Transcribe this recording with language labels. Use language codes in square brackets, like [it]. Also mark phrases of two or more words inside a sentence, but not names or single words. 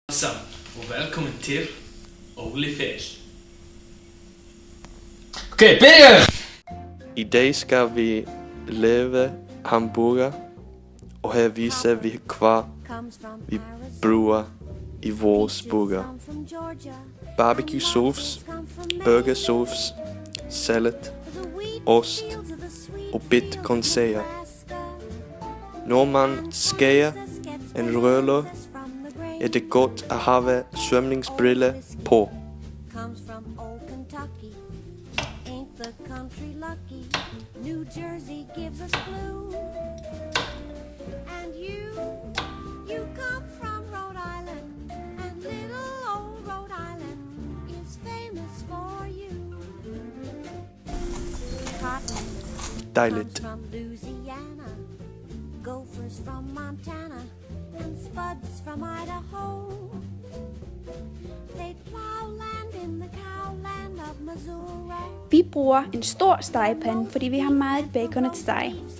[da] Sammen, og velkommen til Olifæs. Okay, begynd! I dag skal vi lave hamburger og her viser vi hvad vi bruger i vores burger. [en] Barbecue sauce, burger sauce, salad, [da] ost og bit grøntsager. Når man skærer en rødløg, er det godt at have svømningsbriller på. [en] The country lucky, New Jersey gives us blue. And you come from Rhode Island, and little old Rhode Island is famous for you. Cotton [da] Dejligt. [en] comes from Louisiana, gophers from Montana, and spuds from Idaho. They plow land in the cowland of Missouri. [da] Vi bruger en stor stegepande, fordi vi har meget bacon at stege.